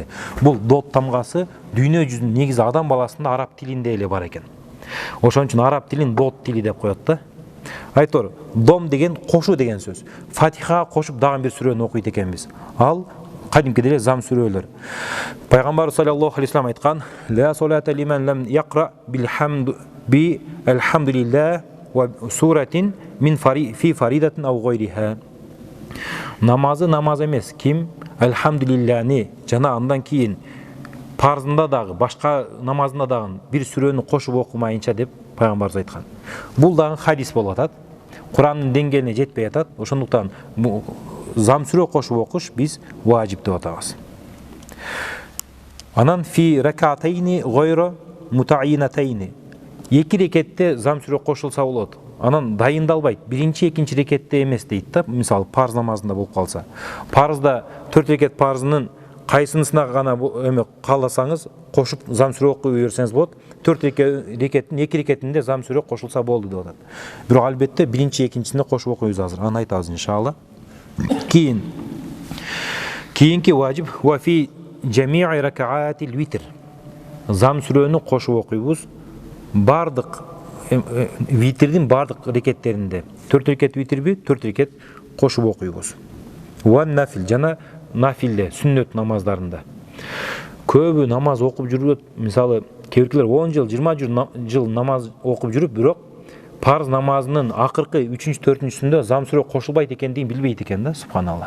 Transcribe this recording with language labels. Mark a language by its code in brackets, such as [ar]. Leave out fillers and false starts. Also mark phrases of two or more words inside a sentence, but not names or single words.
[ky] Бул дот тамгасы дүйнө жүзүнүн негизи адам баласында араб тилинде эле бар экен. Ошон үчүн араб тилин дот тили деп коет да. Айтор, дом деген кошу деген сөз. Фатихага кошуп дагы бир сүрөнү окуйт экенбиз. Ал кадимкиде эле зам сүрөлөр. Пайгамбар [ar] صلى الله عليه وسلم [ky] айткан: [ar] "لا صلاة لمن لم يقرأ بالحمد لله وسورة من في فريضة أو غيرها." [ky] Намазы намаз эмес. Ким алхамдулиллахны жана андан кийин парзында дагы, башка намазында дагы бир сүрөнү кошуп окумайынча деп пайгамбарыбыз айткан. Бул дагы хадис болуп атат. Курандын деңгээлине жетпей атат. Ошондуктан зам сүрө кошуп окуш биз важип деп атабыз. [ar] Анан في ركعتين غير متعينتين. [ky] Эки рекетте зам сүрө кошулса болот. Анан дайындалбайт. Биринчи, экинчи рекетте эмес дейт да. Мисалы парз намазында болуп калса. Парзда 4 рекет парзынын кайсынысына гана эме кааласаңыз кошуп зам сүрө окуй берсеңиз болот. 4 рекеттин 2 рекетинде зам сүрө кошулса болду деп атат. Бирок албетте биринчи, экинчисинде кошуп окуйбуз азыр. Аны айтабыз иншалла. Кийинки важип [ar] وفي جميع ركعات الوتر. [ky] Зам сүрөнү кошуп окуйбуз. Бардык витрдин бардык рекеттеринде. 4 рекет витрби, 4 рекет кошуп окуйбуз. Ва нафил жана нафилде, сүннөт намаздарында. Көбү намаз окуп жүрүп, мисалы кейбиркилер 10 жыл, 20 жыл намаз окуп жүрүп, бирок парз намазынын акыркы 3-4-сүндө зам сүрө кошулбайт экендигин билбейт экен да, субханалла.